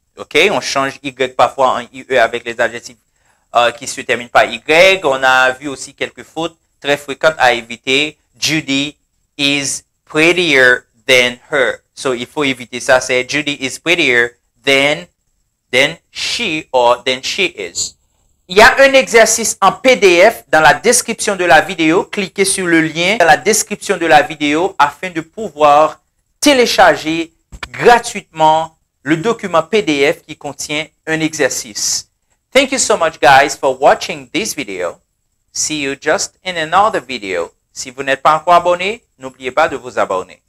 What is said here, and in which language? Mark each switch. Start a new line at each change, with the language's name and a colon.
French: OK, on change Y parfois en IE avec les adjectifs qui se terminent par Y. On a vu aussi quelques fautes très fréquentes à éviter.
English: Judy is prettier than her.
French: So, il faut éviter ça. C'est
English: Judy is prettier than she or than she is.
French: Il y a un exercice en PDF dans la description de la vidéo. Cliquez sur le lien dans la description de la vidéo afin de pouvoir télécharger gratuitement le document PDF qui contient un exercice.
English: Thank you so much, guys, for watching this video. See you just in another video.
French: Si vous n'êtes pas encore abonné, n'oubliez pas de vous abonner.